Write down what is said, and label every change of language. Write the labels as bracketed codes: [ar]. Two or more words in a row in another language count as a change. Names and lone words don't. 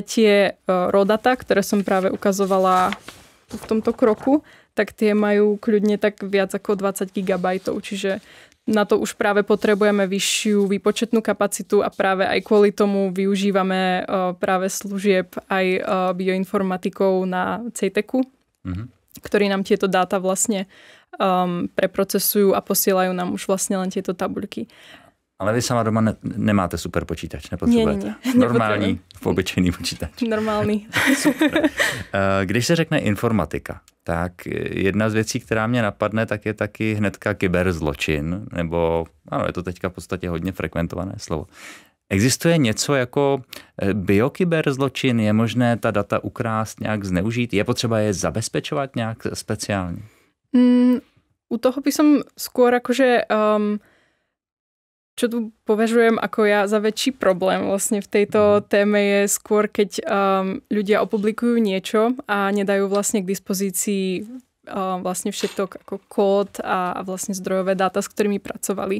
[sk] tie raw data, ktoré som práve ukazovala v tomto kroku, tak tie majú kľudne tak viac ako 20 gigabajtov, čiže na to už práve potrebujeme vyššiu výpočetnú kapacitu a práve aj kvôli tomu využívame práve služieb aj bioinformatikov na CEITECu, ktorí nám tieto dáta vlastne preprocesujú a posielajú nám už vlastne len tieto tabuľky. [cs] Ale vy sama doma nemáte super počítač, nepotřebujete? [sk] Nie. [cs] Normální, obyčejný počítač. Normální. Super. Když se řekne informatika, tak jedna z věcí, která mě napadne, tak je taky hnedka kyberzločin, nebo ano, je to teďka v podstatě hodně frekventované slovo. Existuje něco jako biokyberzločin? Je možné ta data ukrást, nějak zneužít? Je potřeba je zabezpečovat nějak speciálně? [sk] U toho by som skôr akože čo tu považujem ako ja za väčší problém vlastne v tejto téme je skôr, keď ľudia opublikujú niečo a nedajú vlastne k dispozícii vlastne všetko ako kód a vlastne zdrojové dáta, s ktorými pracovali.